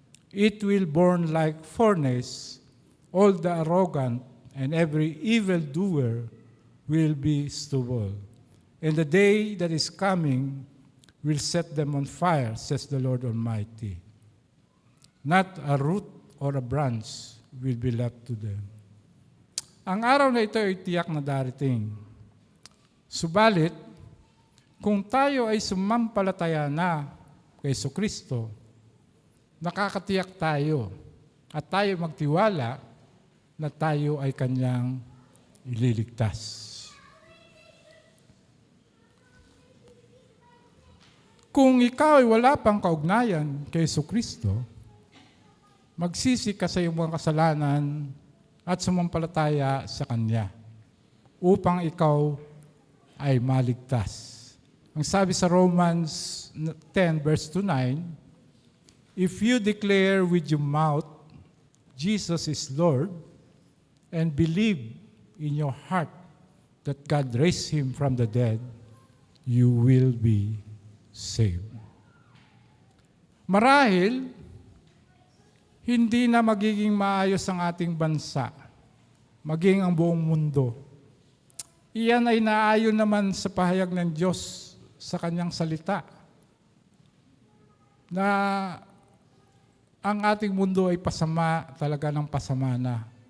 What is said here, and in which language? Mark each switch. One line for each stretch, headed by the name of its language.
English: It will burn like furnace. All the arrogant and every evildoer will be stubble. And the day that is coming will set them on fire, says the Lord Almighty. Not a root or a branch will be left to them."
Filipino: Ang araw na ito ay tiyak na darating. Subalit, kung tayo ay sumampalataya na kay Jesucristo, nakakatiyak tayo at tayo magtiwala na tayo ay Kanyang ililigtas. Kung ikaw ay wala pang kaugnayan kay Jesucristo, magsisi ka sa iyong mga kasalanan at sumampalataya sa Kanya upang ikaw ay maligtas. Ang sabi sa Romans 10 verse 9,
English: "If you declare with your mouth Jesus is Lord and believe in your heart that God raised Him from the dead, you will be saved."
Filipino: Marahil, hindi na magiging maayos ang ating bansa, maging ang buong mundo. Iyan ay naayon naman sa pahayag ng Diyos sa Kanyang salita, na ang ating mundo ay pasama talaga ng pasama na.